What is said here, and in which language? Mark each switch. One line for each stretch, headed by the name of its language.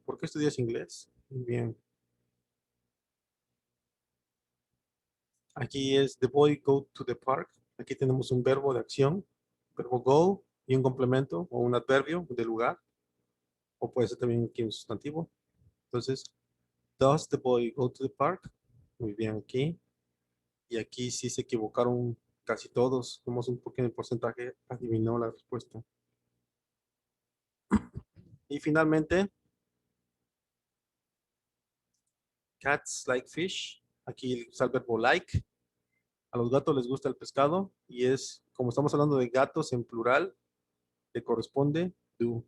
Spanish: ¿Por qué estudias inglés? Muy bien. Aquí es
English: the boy go to the park.
Spanish: Aquí tenemos un verbo de acción, verbo go y un complemento o un adverbio de lugar. O puede ser también aquí un sustantivo. Entonces,
English: does the boy go to the park?
Spanish: Muy bien aquí. Y aquí sí se equivocaron casi todos. Somos un pequeño porcentaje, adivinó la respuesta. Y finalmente,
English: cats like fish.
Spanish: Aquí está el verbo like. A los gatos les gusta el pescado y es, como estamos hablando de gatos en plural, le corresponde do.